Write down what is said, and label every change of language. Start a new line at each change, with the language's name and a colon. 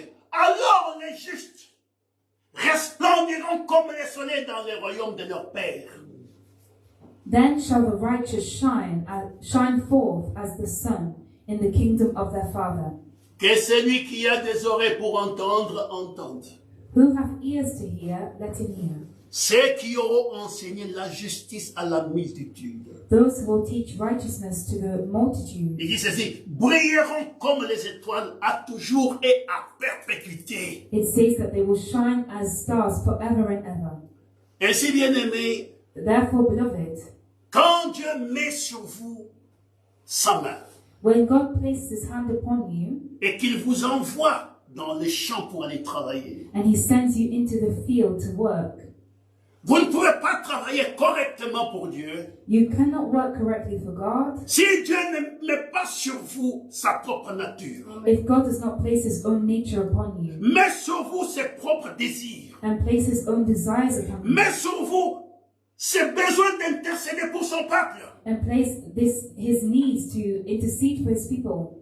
French: alors les justes resplendiront comme les soleils dans les royaumes de leur Père.
English: "Then shall the righteous shine forth as the sun in the kingdom of their Father.
French: Que celui qui a des oreilles pour entendre, entende.
English: Who hath ears to hear, let him hear.
French: Ceux qui auront enseigné la justice à la multitude.
English: Those who will teach righteousness to the multitude."
French: Il dit ceci, brilleront comme les étoiles à toujours et à perpétuité.
English: It says that they will shine as stars forever and ever.
French: Ainsi, bien-aimés,
English: Therefore, beloved,
French: quand Dieu met sur vous sa main
English: when God places his hand upon you
French: et qu'il vous envoie dans les champs pour aller travailler,
English: and he sends you into the field to work,
French: Vous ne pouvez pas travailler correctement pour Dieu
English: You cannot work correctly for God
French: si Dieu ne met pas sur vous sa propre nature.
English: if God does not place His own nature upon you
French: Met sur vous ses propres désirs.
English: and place His own desires upon you
French: Met sur vous ses besoins d'intercéder pour son peuple.
English: and place His needs to intercede for His people.